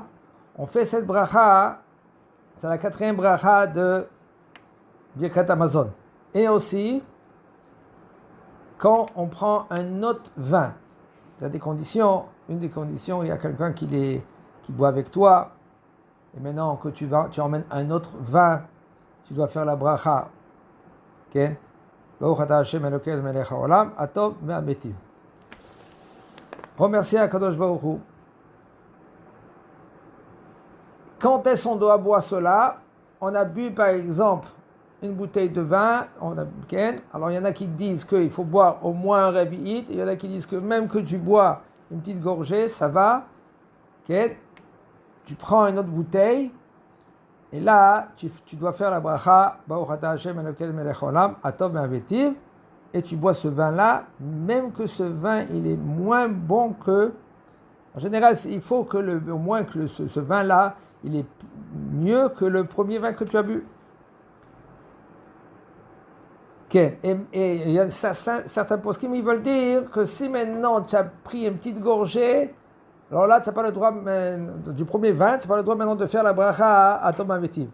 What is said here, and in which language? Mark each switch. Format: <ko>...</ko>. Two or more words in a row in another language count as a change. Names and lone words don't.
<fr>On fait cette bracha, c'est la 4e bracha de</fr> <he>ברכת המזון.</he> <fr>Et aussi, quand on prend un autre vin, il y a des conditions. Une des conditions, il y a quelqu'un qui boit avec toi, et maintenant que tu emmènes un autre vin, tu dois faire la bracha. Okay?</fr> <he>ברוך אתה השם אלוקינו מלך העולם, הטוב והמטיב.</he> <fr>Remercier</fr> <he>הקדוש ברוך הוא.</he> <fr>Quand est-ce qu'on doit boire cela? On a bu par exemple une bouteille de vin, alors il y en a qui disent qu'il faut boire au moins un revi'it, il y en a qui disent que même que tu bois une petite gorgée, ça va. Tu prends une autre bouteille, et là, tu dois faire la bracha,</fr> <he>ברוך אתה השם אלוקינו מלך העולם, הטוב והמטיב,</he> <fr>et tu bois ce vin-là, même que ce vin, il est moins bon que... En général, il faut que au moins que ce vin-là, il est mieux que le premier vin que tu as bu. Okay. Et il y a certains poskim, ils veulent dire que si maintenant tu as pris une petite gorgée, alors là, tu n'as pas le droit du premier vin, tu n'as pas le droit maintenant de faire la bracha à</fr> <he>הטוב והמטיב.</he>